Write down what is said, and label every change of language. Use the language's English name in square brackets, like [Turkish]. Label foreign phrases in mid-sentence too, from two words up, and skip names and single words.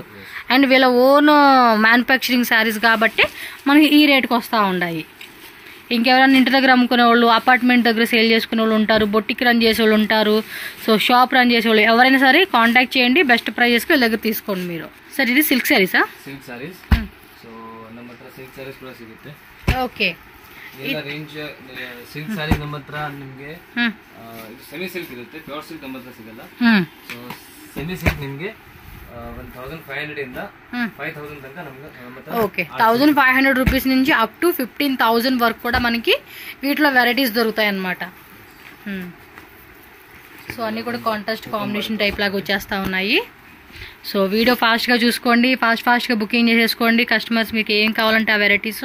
[Telugu] అండ్ వీళ్ళ [English] own manufacturing sarees [Telugu] కాబట్టి మనకి ఈ రేట్కి వస్తూ ఉన్నాయి. ఇంకెవరైనా ఇంటి దగ్గర అమ్ముకునే వాళ్ళు, అపార్ట్మెంట్ దగ్గర సేల్ చేసుకునే వాళ్ళు ఉంటారు, బొట్టికి రన్ చేసే వాళ్ళు ఉంటారు, సో [English] shop run [Telugu] చేసే వాళ్ళు ఎవరైనా సరే కాంటాక్ట్ చేయండి, బెస్ట్ ప్రైజెస్కి వీళ్ళ దగ్గర తీసుకోండి మీరు. సార్ ఇది సిల్క్ శారీసా? [English] silk sarees. [Kannada] ಸೊ ನಮ್ಮ ಹತ್ರ [English] silk sarees [Kannada] ಕೂಡ ಸಿಗುತ್ತೆ. ಓಕೆ. ಎಲ್ಲ ರೇಂಜ್ [English] silk sarees [Kannada] ನಮ್ಮ ಹತ್ರ ನಿಮಗೆ [English] semi silk [Kannada] ಇರುತ್ತೆ, [English] pure silk [Kannada] ನಮ್ಮ ಹತ್ರ ಸಿಗಲ್ಲ. ಸೊ [English] semi silk [Kannada] ನಿಮಗೆ 1500 ಇಂದ 5000 ತನಕ ನಮಗೆ. [Telugu] ఓకే. 1500 రూపీస్ నుంచి [English] up to 15,000 [Telugu] వరకు కూడా మనకి వీటిలో వెరైటీస్ దొరుకుతాయి అన్నమాట. సో అన్నీ కూడా [English] contrast combination type [Telugu] లాగా వచ్చేస్తూ ఉన్నాయి. సో వీడియో ఫాస్ట్గా చూసుకోండి, ఫాస్ట్గా బుకింగ్ చేసేసుకోండి. కస్టమర్స్ మీకు ఏం కావాలంటే ఆ వెరైటీస్.